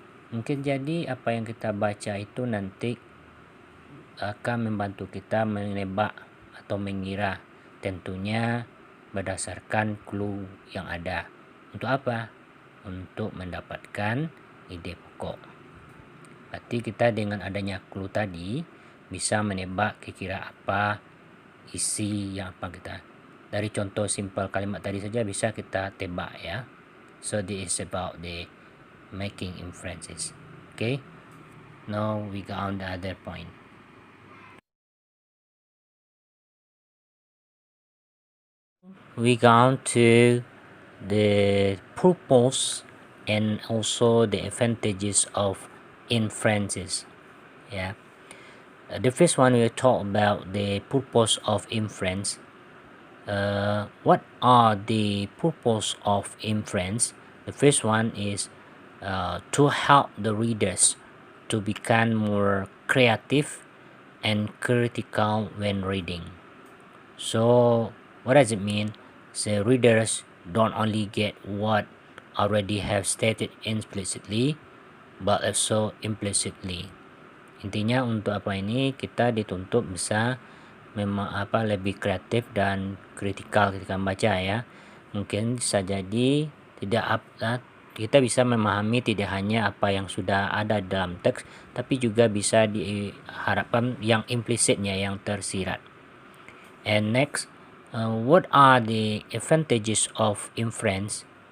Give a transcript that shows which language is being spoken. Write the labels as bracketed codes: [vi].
[id] Mungkin jadi apa yang kita baca itu nanti akan membantu kita menebak atau mengira, tentunya berdasarkan clue yang ada. Untuk apa? Untuk mendapatkan ide pokok. Berarti kita dengan adanya clue tadi bisa menebak kira-kira apa isi yang apa kita. Dari contoh simple kalimat tadi saja bisa kita tebak ya. [en] So this is about the making inferences. Okay. Now we go on the other point. We go on to the purpose and also the advantages of inferences. Yeah. The first one we'll talk about the purpose of inference. What are the purpose of inference? The first one is to help the readers to become more creative and critical when reading. So what does it mean? So readers don't only get what already have stated explicitly, but also implicitly. [id] Intinya untuk apa ini kita dituntut bisa lebih kreatif dan kritikal ketika membaca ya. Mungkin bisa jadi kita bisa memahami tidak hanya apa yang sudah ada dalam teks, tapi juga bisa diharapkan yang implicitnya, yang tersirat. [en] And next, what are the advantages of inference?